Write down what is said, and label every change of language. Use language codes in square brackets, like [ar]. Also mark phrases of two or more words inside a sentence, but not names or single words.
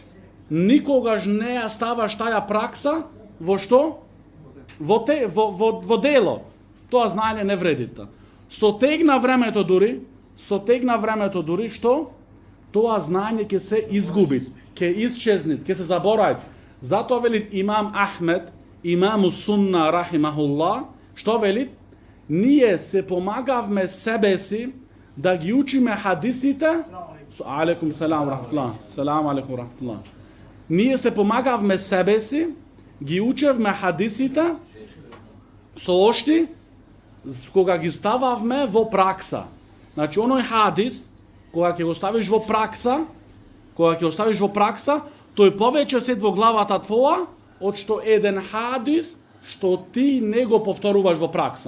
[mk] Никогаш не ја ставаш таја пракса во што? Во дело. Тоа знаење не вреди. Сотегна времето дури што тоа знаење ќе се изгуби. ќе исчезнат, ќе се забораат. Затоа велит имам Ахмед, [ar] إمام السنة رحمه الله, [mk] што велит? Ние се помагавме себе си да ги учиме хадисите. [ar] عليكم السلام رحمة الله. سلام عليكم رحمة الله. [mk] Ние се помагавме себе си, ги учевме хадисите со ошти, кога ги стававме во пракса. Значи оној хадис, кога ќе го ставиш во пракса, тој повеќе сед во главата твоја, од што еден хадис што ти не го повторуваш во пракса.